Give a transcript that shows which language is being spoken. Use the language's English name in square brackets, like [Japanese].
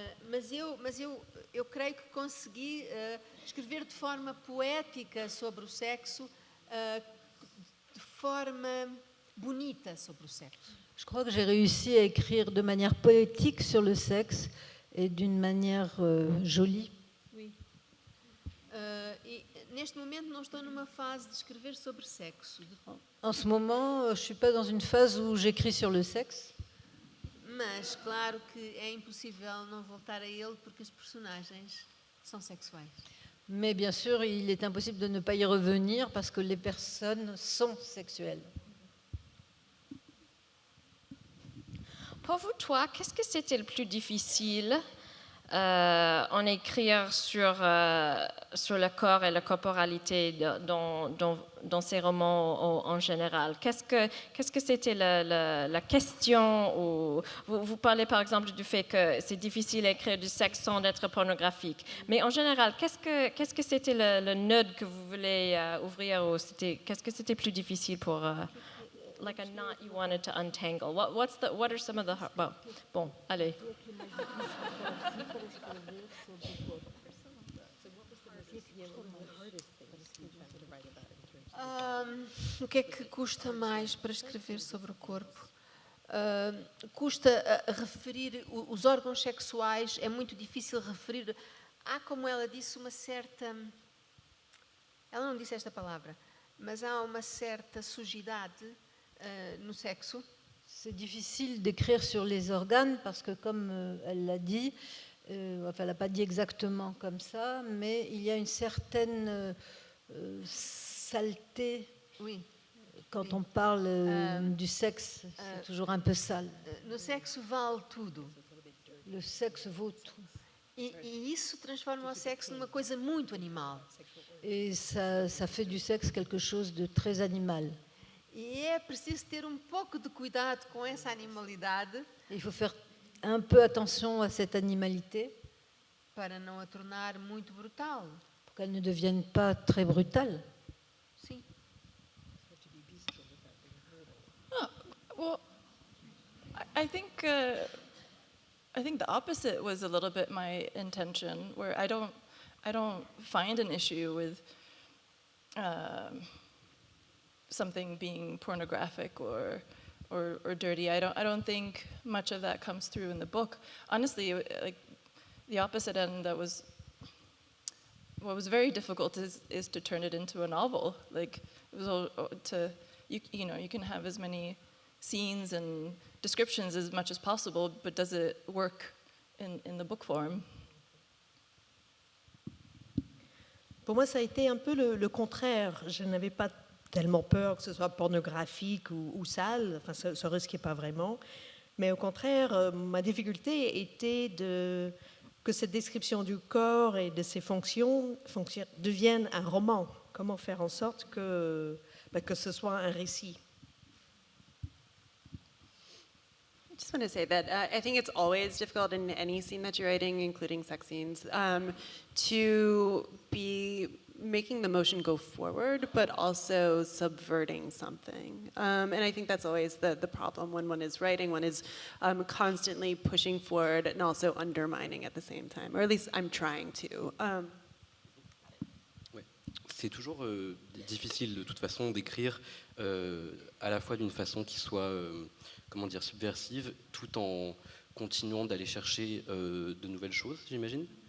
[Portuguese] Mas eu creio que consegui escrever de forma poética sobre o sexo, de forma bonita sobre o sexo. [French] Je crois que j'ai réussi à écrire de manière poétique sur le sexe et d'une manière jolie. [Portuguese] E neste momento não estou numa fase de escrever sobre sexo, [French] En ce moment, je ne suis pas dans une phase où j'écris sur le sexe, [Portuguese] mas claro que é impossível não voltar a ele porque as personagens são sexuais. [French] mais bien sûr, il est impossible de ne pas y revenir parce que les personnes sont sexuelles. Pour vous, toi, qu'est-ce que c'était le plus difficile en écrire sur le corps et la corporalité dans ces romans en général? Qu'est-ce que c'était la question? Vous parlez par exemple du fait que c'est difficile d'écrire du sexe sans être pornographique. Mais en général, qu'est-ce que c'était le nœud que vous voulez ouvrir? Qu'est-ce que c'était plus difficile pour... [English] like a knot you wanted to untangle. What are some of the [French] bon, allez. [Portuguese] O que é que custa mais para escrever sobre o corpo? Custa referir os órgãos sexuais, é muito difícil referir. Há, como ela disse, uma certa... Ela não disse esta palavra, mas há uma certa sujidade no sexo. [French] C'est difficile d'écrire sur les organes parce que, comme elle l'a dit, enfin, elle n'a pas dit exactement comme ça, mais il y a une certaine saleté. Oui. Quand on parle du sexe, c'est toujours un peu sale. [Portuguese] No sexo vale tudo. [French] Le sexe vaut tout. [Portuguese] E isso transforma o sexo numa coisa muito animal. [French] Et ça fait du sexe quelque chose de très animal. [Portuguese] E é preciso ter pouco de cuidado com essa animalidade. [French] Il faut faire un peu attention à cette animalité [Portuguese] para não a tornar muito brutal. [French] Pour qu'elle ne devienne pas très brutale. [Portuguese] Sim. [English] Well, I think the opposite was a little bit my intention, where I don't find an issue with something being pornographic or dirty. I don't think much of that comes through in the book. Honestly, like the opposite end, what was very difficult is to turn it into a novel. Like it was all you can have as many scenes and descriptions as much as possible, but does it work in the book form? [French] Pour moi, ça a été un peu le contraire. Je n'avais pas tellement peur que ce soit pornographique ou sale, enfin, ça ne risquait pas vraiment. Mais au contraire, ma difficulté était que cette description du corps et de ses fonctions devienne un roman. Comment faire en sorte que ce soit un récit? [English] I just want to say that I think it's always difficult in any scene that you're writing, including sex scenes, to be making the motion go forward, but also subverting something. And I think that's always the problem when one is writing. One is constantly pushing forward and also undermining at the same time, or at least I'm trying to. [French] Ouais. C'est toujours difficile de toute façon d'écrire à la fois d'une façon qui soit subversive, tout en continuant d'aller chercher de nouvelles choses, j'imagine.